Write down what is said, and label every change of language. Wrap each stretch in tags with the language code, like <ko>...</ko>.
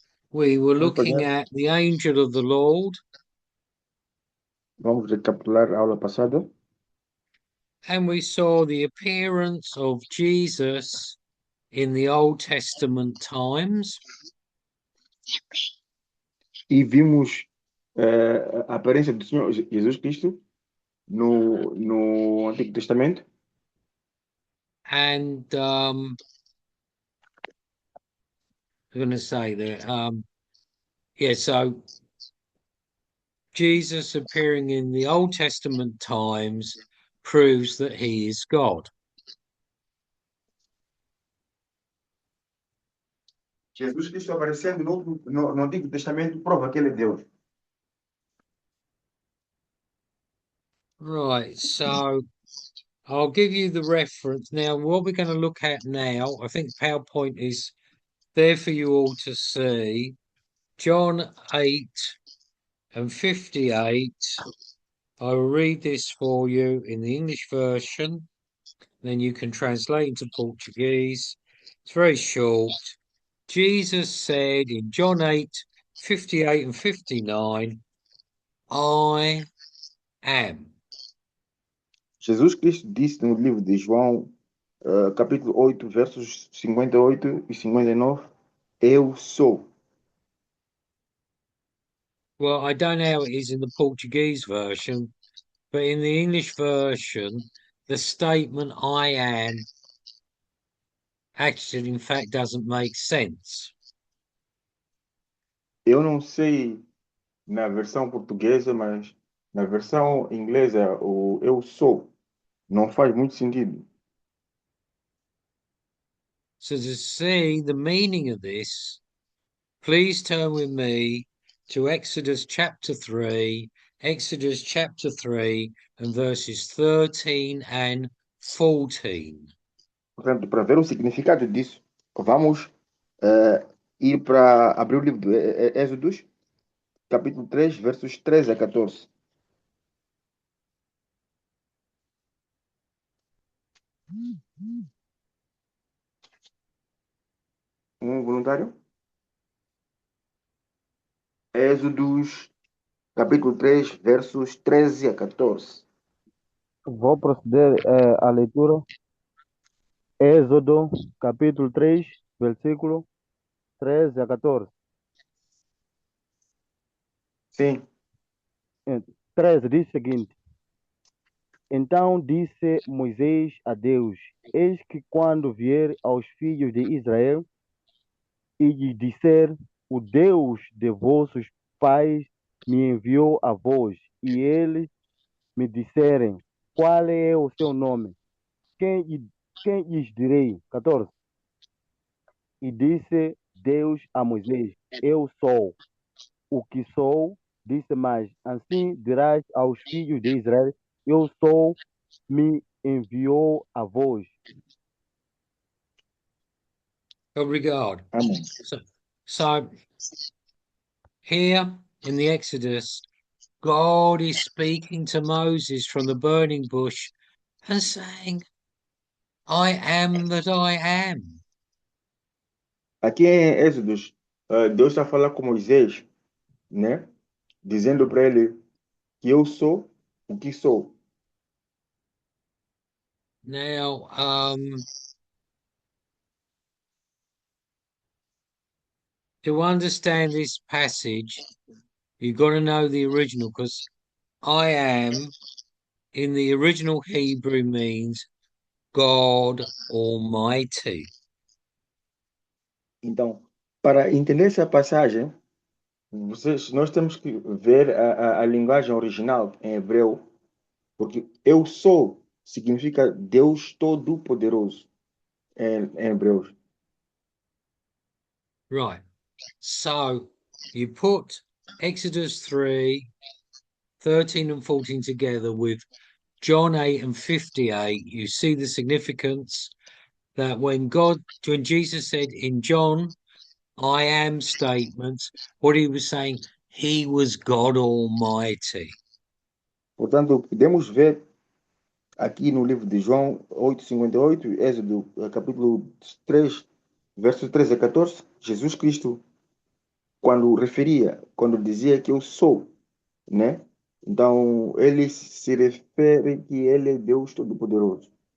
<en>We were</en> <pt>Vamos</pt> <en>looking</en> <pt>fazer,</pt> <en>at the angel of the Lord,</en> <pt>vamos recapitular a aula passada</pt> <en>and we saw the appearance of Jesus in the Old Testament times.</en> <pt>e vimos a aparência do Senhor Jesus Cristo no Antigo Testamento.</pt> <en>And I'm going to say that, yeah, so Jesus appearing in the Old Testament times proves that he is God.</en> <pt>Jesus Cristo aparecendo no Antigo Testamento prova que ele é Deus.</pt> <en>Right, so I'll give you the reference. Now, what we're going to look at now, I think PowerPoint is there for you all to see. John 8 and 58. I will read this for you in the English version, then you can translate into Portuguese. It's very short. Jesus said in John 8, 58 and 59, I am.</en> <pt>Jesus Cristo disse no livro de João, capítulo 8, versos 58 e 59, eu sou.</pt> <en>Well, I don't know how it is in the Portuguese version, but in the English version, the statement I am actually, in fact, doesn't make sense.</en> <pt>Eu não sei na versão portuguesa, mas na versão inglesa, o eu sou não faz muito sentido.</pt> <en>So, to see the meaning of this, please turn with me to Exodus chapter 3, and verses 13 and 14.</en> <pt>Portanto, para ver o significado disso, vamos ir para abrir o livro do Êxodos, capítulo 3, versos 13 a 14. voluntário? Êxodos, capítulo 3, versos 13 a 14. Vou proceder à leitura. Êxodo, capítulo 3, versículo 13 a 14. Sim. 13 diz o seguinte: Então disse Moisés a Deus: Eis que quando vier aos filhos de Israel e lhes disser: O Deus de vossos pais me enviou a vós, e eles me disserem: Qual é o seu nome? Quem lhes direi? 14. E disse Deus a Moisés: Eu sou o que sou. Disse mais: Assim dirás aos filhos de Israel: Eu sou, me enviou a vós. Obrigado. Amém.</pt> <en>So here in the Exodus, God is speaking to Moses from the burning bush and saying, I am that I am.</en> <pt>Aqui em Êxodos, Deus está a falar com Moisés, né? Dizendo para ele que eu sou o que sou.</pt> <en>Now, to understand this passage, you've got to know the original, because I am in the original Hebrew means God Almighty.</en> <pt>Então, para entender essa passagem, nós temos que ver a linguagem original em hebreu, porque eu sou significa Deus Todo-Poderoso em hebreu.</pt> <en>Right. So you put Exodus 3, 13 and 14 together with John 8 and 58, you see the significance that when Jesus said in John, I am statements, what he was saying, he was God Almighty.</en> <pt>Portanto, podemos ver aqui no livro de João 8:58, Êxodo capítulo 3, versos 13 a 14, Jesus Cristo, quando dizia que eu sou, né? Então, ele se refere que ele é Deus Todo-Poderoso.</pt>